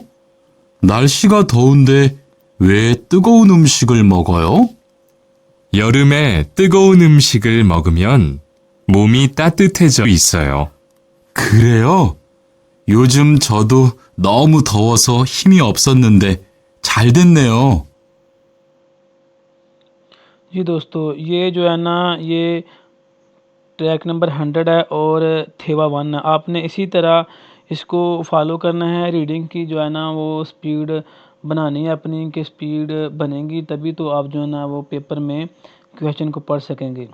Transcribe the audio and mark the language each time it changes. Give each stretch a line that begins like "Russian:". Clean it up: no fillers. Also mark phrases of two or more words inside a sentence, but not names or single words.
Korean: 날씨가 더운데 왜 뜨거운 음식을 먹어요? 여름에 뜨거운 음식을 먹으면 몸이 따뜻해져 있어요. 그래요? 요즘 저도 너무 더워서 힘이 없었는데 잘 됐네요.
Hindi: जी दोस्तों, ये जो है ना ये
English: track number
Hindi: 100 है और थेवा 1 है। आपने इसी तरह इसको फॉलो करना है। रीडिंग की जो है ना वो स्पीड बनानी है अपनी, की स्पीड बनेगी तभी तो आप जो है ना वो पेपर में क्वेश्चन को पढ़ सकेंगे।